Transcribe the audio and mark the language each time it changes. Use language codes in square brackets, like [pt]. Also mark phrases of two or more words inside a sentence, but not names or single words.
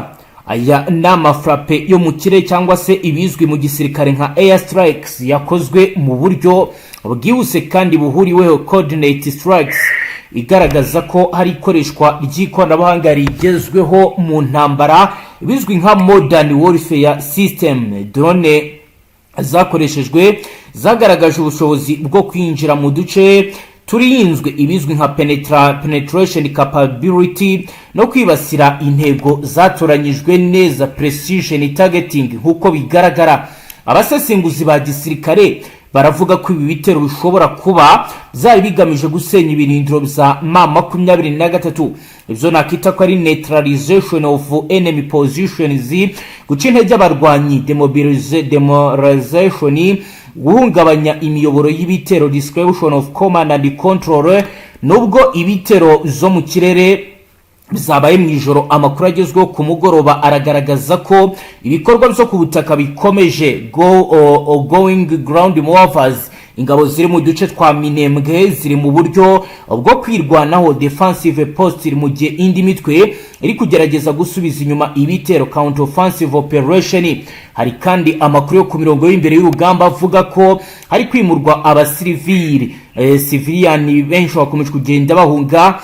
[rw] Aya nama frappe yo mu kirere cyangwa se ibizwi mu gisirikare nka [en] air strikes [rw] yakozwe mu buryo bwihuse kandi buhuriweho [en] coordinate strikes, [rw] igaragaza ko hari ikoreshwa ry'ikoranabuhanga rigezweho mu ntambara bizwi nka [en] modern warfare system. [rw] Drone zakoreshejwe zagaragaje ubushobozi bwo kwinjira mu duce turinzwe, ibizwi nka [en] penetration capability, [rw] no kwibasira intego zatoranyijwe neza, [en] precision targeting [rw] nkuko bigaragara. Abasesenguzi ba gisirikare baravuga ko ibi bitero bishobora kuba zari bigamije gusenya ibirindiro bya M23. Ibyo nakita ko ari [en] neutralization of enemy positions, [rw] guca intege abarwanyi, demoralization, guhungabanya imiyoboro y'ibitero, [en] distribution of command and control. [rw] Nubwo ibitero zo mu kirere bizabaye mu ijoro, amakuru agezweho ku mugoroba aragaragaza ko ibikorwa byo ku butaka bikomeje. [en] Going ground movers, [rw] ingabo ziri mu duce twa Minembwe ziri mu buryo bwo kwirwanaho, [en] defensive post [rw] mu gihe indi mitwe iri kugerageza gusubiza inyuma ibitero, [en] counter offensive operation. [rw] Hari kandi amakuru yo ku mirongo y'imbere y'urugamba avuga ko hari kwimurwa abasivili civilian benshi bakomeje kugenda bahunga.